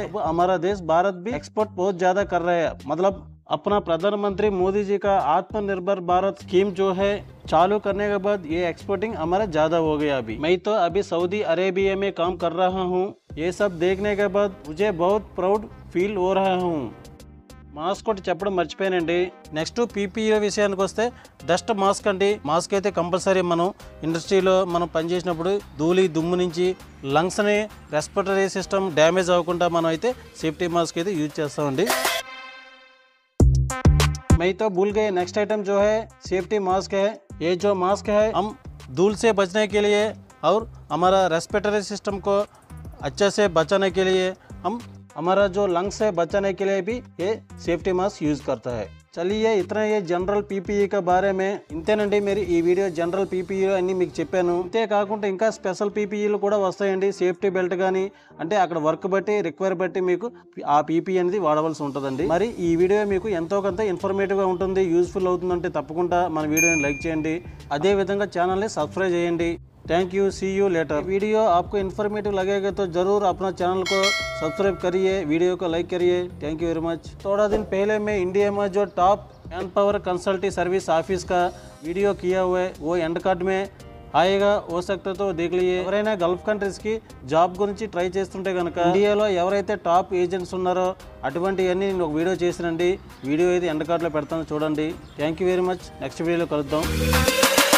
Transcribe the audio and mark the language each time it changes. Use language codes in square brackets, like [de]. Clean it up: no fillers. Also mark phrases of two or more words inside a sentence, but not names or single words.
[hi] हमारा देश भारत भी एक्सपोर्ट बहुत ज्यादा कर रहा है. मतलब अपना प्रधानमंत्री मोदी जी का आत्मनिर्भर भारत स्कीम जो है चालू करने के बाद ये एक्सपोर्टिंग हमारा ज्यादा हो गया. मैं तो अभी सऊदी अरेबिया में काम कर रहा हूँ. ये सब देखने के बाद मुझे बहुत [en] proud feel [hi] हो रहा हूँ. [te] మాస్క్ ఒకటి చెప్పడం మర్చిపోయానండి. [en] next PPE [te] విషయానికి వస్తే [en] dust mask [te] అండి. మాస్క్ అయితే కంపల్సరీ మనం ఇండస్ట్రీలో మనం పనిచేసినప్పుడు ధూళి దుమ్ము నుంచి లంగ్స్ని [en] respiratory system damage [te] అవ్వకుండా మనం అయితే [en] safety mask [te] అయితే యూజ్ చేస్తామండి. [hi] मैं तो भूल गए [en] next item [hi] जो है [en] safety mask [hi] है. ये जो मास्क है हम धूल से बचने के लिए और हमारा [en] respiratory system [hi] को अच्छे से बचाने के लिए हम हमारा जो लंग्स से बचाने के लिए भी ये [en] safety mask use [hi] करता है. चलिए इधर ये जनरल पीपीई का बारे में ఇంతేనండి. [te] మీరు ఈ వీడియో [en] general PPE [te] అన్ని మీకు చెప్పాను. అంతే కాకుండా ఇంకా స్పెషల్ పీపీఈలు కూడా వస్తాయండి. [en] safety belt [te] కానీ అంటే అక్కడ వర్క్ బట్టి రిక్వైర్ బట్టి మీకు ఆ పీపీఈ అనేది వాడవలసి ఉంటుందండి. మరి ఈ వీడియో మీకు ఎంతో కొంత ఇన్ఫర్మేటివ్గా ఉంటుంది, యూస్ఫుల్ అవుతుందంటే తప్పకుండా మన వీడియోని లైక్ చేయండి. అదేవిధంగా ఛానల్ని సబ్స్క్రైబ్ చేయండి. [en] Thank you, see you later. [hi] वीडियो आपको इन्फॉर्मेटिव लगेगा तो ज़रूर अपना चैनल को सब्सक्राइब करिए, वीडियो को लाइक करिए। [en] Thank you very much. [hi] थोड़ा दिन पहले मैं इंडिया में जो [en] top manpower consulting service office [hi] का वीडियो किया हुआ है वो [en] end card [hi] में హాయిగా हो सकता तो देख लीजिए। [te] ఎవరైనా గల్ఫ్ కంట్రీస్కి జాబ్ గురించి ట్రై చేస్తుంటే కనుక ఇండియాలో ఎవరైతే [en] top agents [te] ఉన్నారో అటువంటివన్నీ నేను ఒక వీడియో చేసినండి. వీడియో అయితే ఎండ్ కార్డ్లో పెడతాను చూడండి. [en] thank you very much. [te] నెక్స్ట్ వీడియోలో కలుద్దాం.